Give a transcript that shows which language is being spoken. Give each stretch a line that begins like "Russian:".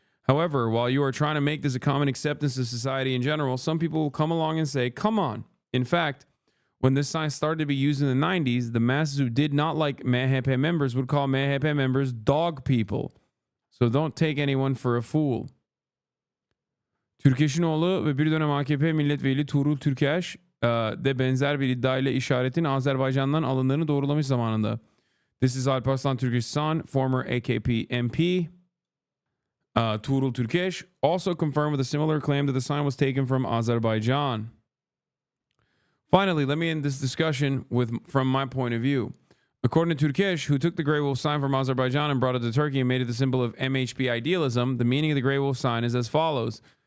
English: However, while you are trying to make this a common acceptance of society in general, some people will come along and say, come on. In fact, when this sign started to be used in the 90s, the masses who did not like MHP members would call MHP members dog people. So don't take anyone for a fool.
Turkish: Türkeş'in oğlu ve bir dönem AKP milletvekili Tuğrul Türkeş de benzer bir iddiayla işaretin Azerbaycan'dan alındığını doğrulamış zamanında.
English: This is Alparslan Türkeş's son, former AKP MP. Tuğrul Türkeş also confirmed with a similar claim that the sign was taken from Azerbaijan. Finally, let me end this discussion from my point of view. According to Türkeş, who took the Grey Wolf sign from Azerbaijan and brought it to Turkey and made it the symbol of MHP idealism, the meaning of the Grey Wolf sign is as follows.